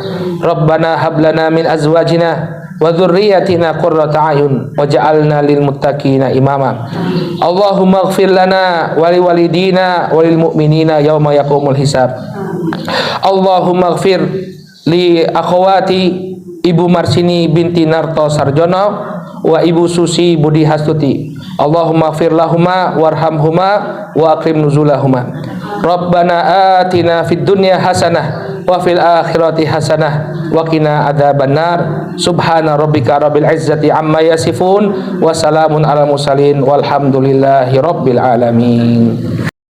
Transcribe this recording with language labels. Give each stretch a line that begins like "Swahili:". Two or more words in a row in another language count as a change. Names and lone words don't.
Arabic: ربنا هب لنا من أزواجنا وذرياتنا قرة أعين واجعلنا للمتقين إماما. اللهم اغفر لنا ولوالدينا وللمؤمنين يوم يقوم الحساب. اللهم اغفر لأخواتي Ibu Marsini binti Narto Sarjono wa Ibu Susi Budi Hastuti. اللهم اغفر لهما وارحمهما وأكرم نزلهما. ربنا آتنا في الدنيا حسنة وفي الآخرة حسنة وقنا عذاب النار. سبحان ربك رب العزة عما يصفون وسلام على المرسلين والحمد لله رب العالمين.